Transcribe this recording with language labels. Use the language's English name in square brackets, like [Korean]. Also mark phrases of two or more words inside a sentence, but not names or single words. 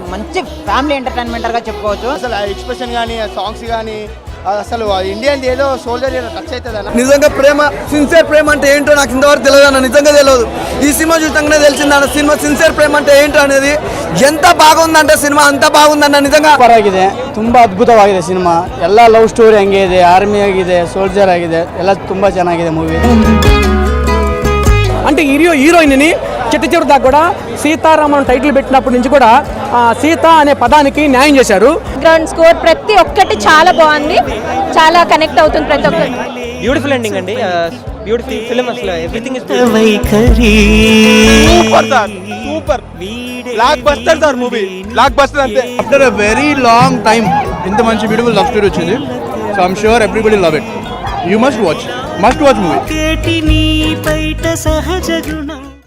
[Telugu] మంచి [English] family entertainmenter [Telugu] చెప్పుకోవచ్చు. అసలు ఆ ఎక్స్ప్రెషన్ కానీ, ఆ సాంగ్స్ కానీ, అసలు ఇండియన్ ఏదో [English] soldier touch [Telugu] అవుతుంది. నిజంగా ప్రేమ, సిన్సియర్ ప్రేమ అంటే ఏంటో నాకు ఇంతవరకు తెలియదు అన్న. నిజంగా తెలియదు. ఈ సినిమా చూసాకనే తెలిసింది అన్న. సినిమా సిన్సియర్ ప్రేమ అంటే ఏంటో అనేది. ఎంత బాగుందంటే సినిమా అంత బాగుందన్న నిజంగ [Kannada] ಪರವಾಗಿದೆ. ತುಂಬಾ ಅದ್ಭುತವಾಗಿದೆ ಸಿನಿಮಾ. ಎಲ್ಲ [English] love story [Kannada] ಹಂಗೆ ಇದೆ, ಆರ್ಮಿ ಆಗಿದೆ, ಸೋಲ್ಜರ್ ಆಗಿದೆ, ಎಲ್ಲ ತುಂಬಾ ಚೆನ್ನಾಗಿದೆ ಮೂವಿ. [Telugu] అంటే హీరోయిన్ని చిట్ట చివరి దాకా కూడా సీతారామన్ టైటిల్ పెట్టినప్పటి నుంచి కూడా సీత అనే పదానికి న్యాయం చేశారు. [English] ground score [Telugu] ప్రతి ఒక్కటి చాలా బాగుంది. చాలా కనెక్ట్ అవుతుంది ప్రతి ఒక్కటి. [English] beautiful ending అండి. beautiful film. అసలు everything is super. blockbuster sir movie. blockbuster అంతే. after a very long time [Telugu] ఇంత మంచి [English] beautiful love story వచ్చింది. so I'm sure everybody love it. you must watch movie.